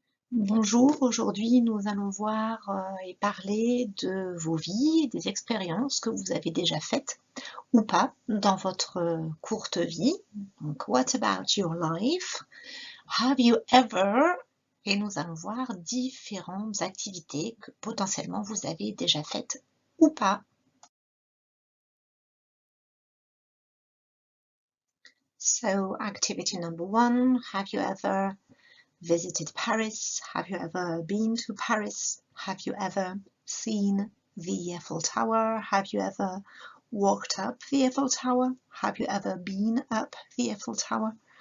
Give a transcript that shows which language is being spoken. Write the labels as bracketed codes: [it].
[fr] Bonjour, aujourd'hui nous allons voir et parler de vos vies, des expériences que vous avez déjà faites ou pas dans votre courte vie. [en] Donc, what about your life? Have you ever? [fr] Et nous allons voir différentes activités que potentiellement vous avez déjà faites ou pas. [en] So, activity number one, have you ever visited Paris? Have you ever been to Paris? Have you ever seen the Eiffel Tower? Have you ever walked up the Eiffel Tower? Have you ever been up the Eiffel Tower?